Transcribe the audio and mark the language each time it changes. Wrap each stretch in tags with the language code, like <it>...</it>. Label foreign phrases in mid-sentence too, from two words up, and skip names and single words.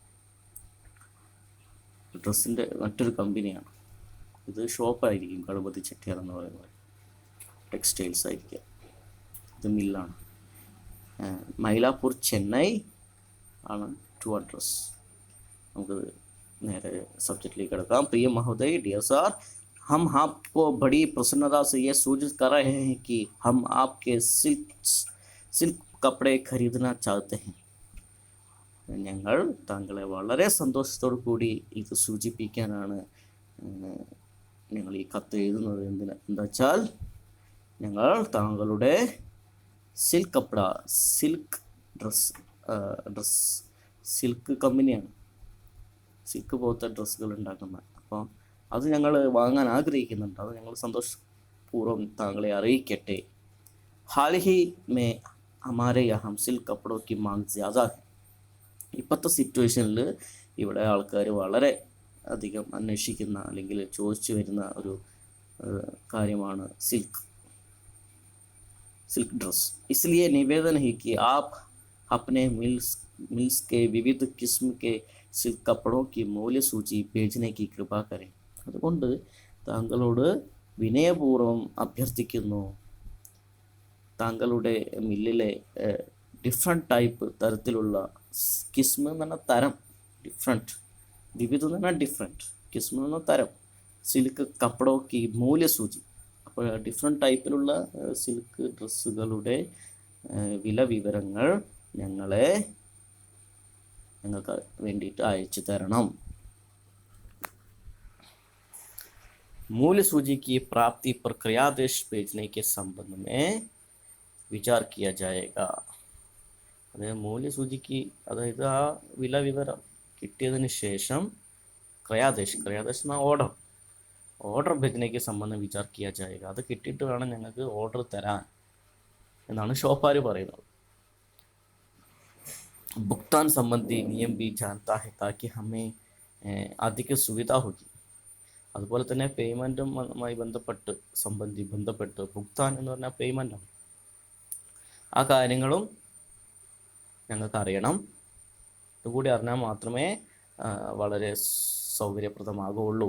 <ml>ഡ്രസ്സിൻ്റെ മറ്റൊരു കമ്പനിയാണ്. ഇത് ഷോപ്പായിരിക്കും, ഗണപതി ചെട്ടിയാർ എന്ന് പറയുന്നത് ടെക്സ്റ്റൈൽസ് ആയിരിക്കാം. ഇത് മില്ലാണ്. മൈലാപ്പൂർ ചെന്നൈ ആണ്</ml> <en>to address.</en> <ml>നമുക്ക് നേരെ സബ്ജക്റ്റിലേക്ക് കിടക്കാം.</ml> <hi>प्रिय महोदय,</hi> <en>Dear Sir,</en> <hi>हम आपको बड़ी प्रसन्नता से ये सूचित कर रहे हैं कि हम आपके सिल्क कपड़े खरीदना चाहते हैं.</hi> <ml>ഞങ്ങൾ താങ്കളെ വളരെ സന്തോഷത്തോടു കൂടി ഇത് സൂചിപ്പിക്കാനാണ് ഞങ്ങൾ ഈ കത്ത് എഴുതുന്നത്. എന്താ വെച്ചാൽ ഞങ്ങൾ താങ്കളുടെ സിൽക്ക് കപ്പട,</ml> <en>silk dress</en> <ml>സിൽക്ക് കമ്പനിയാണ്, സിൽക്ക് പോലത്തെ ഡ്രസ്സുകൾ ഉണ്ടാക്കുന്നത്. അപ്പോൾ അത് ഞങ്ങൾ വാങ്ങാൻ ആഗ്രഹിക്കുന്നുണ്ട്. അത് ഞങ്ങൾ സന്തോഷപൂർവ്വം താങ്കളെ അറിയിക്കട്ടെ.</ml> <hi>हाल ही में हमारे यहाँ सिल्क कपड़ों की मांग ज़्यादा है.</hi> <ml>ഇപ്പോഴത്തെ സിറ്റുവേഷനിൽ ഇവിടെ ആൾക്കാർ വളരെ അധികം അന്വേഷിക്കുന്ന അല്ലെങ്കിൽ ചോദിച്ചു വരുന്ന ഒരു കാര്യമാണ്</ml> <en>silk dress.</en> <hi>इसलिए निवेदन है कि आप अपने मिल्स के विविध किस्म के सिल्क कपड़ों की मूल्य सूची भेजने की कृपा करें.</hi> <ml>അതുകൊണ്ട് താങ്കളോട് വിനയപൂർവ്വം അഭ്യർത്ഥിക്കുന്നു, താങ്കളുടെ മില്ലിലെ</ml> <en>different type</en> <ml>തരത്തിലുള്ള, കിസ്മ എന്ന് പറഞ്ഞാൽ തരം, ഡിഫറെൻറ്റ്, വിവിധ എന്ന് പറഞ്ഞാൽ ഡിഫറെൻറ്റ്, കിസ്മ എന്ന് പറഞ്ഞാൽ തരം,</ml> <hi>सिल्क कपड़ों की मूल्यसूची.</hi> <ml>അപ്പോൾ ഡിഫറെൻറ്റ് ടൈപ്പിലുള്ള സിൽക്ക് ഡ്രസ്സുകളുടെ വില വിവരങ്ങൾ ഞങ്ങൾക്ക് വേണ്ടിയിട്ട് അയച്ചു തരണം.</ml> <hi>मूल्य सूची की प्राप्ति पर क्रयादेश भेजने के संबंध में विचार किया जाएगा.</hi> <ml>അതായത് മൂല്യസൂചിക്ക്, അതായത് ആ വില വിവരം കിട്ടിയതിന് ശേഷം ക്രയാദേശ് എന്ന ഓർഡർ भेजने സംബന്ധം</ml> <hi>विचार किया जाएगा.</hi> <ml>അത് കിട്ടിയിട്ട് വേണം ഞങ്ങൾക്ക് ഓർഡർ തരാൻ എന്നാണ് ഷോപ്പാർ പറയുന്നത്.</ml> <hi>भुगतान संबंधी नियम भी जानता है ताकि हमें अधिक सुविधा होगी.</hi> <ml>അതുപോലെ തന്നെ പേയ്മെൻറ്റുമായി ബന്ധപ്പെട്ട് ഭുക്താൻ എന്ന് പറഞ്ഞാൽ പേയ്മെൻറ്റാണ്. ആ കാര്യങ്ങളും ഞങ്ങൾക്ക് അറിയണം. ഇതുകൂടി അറിഞ്ഞാൽ മാത്രമേ വളരെ സൗകര്യപ്രദമാകുള്ളൂ.</ml>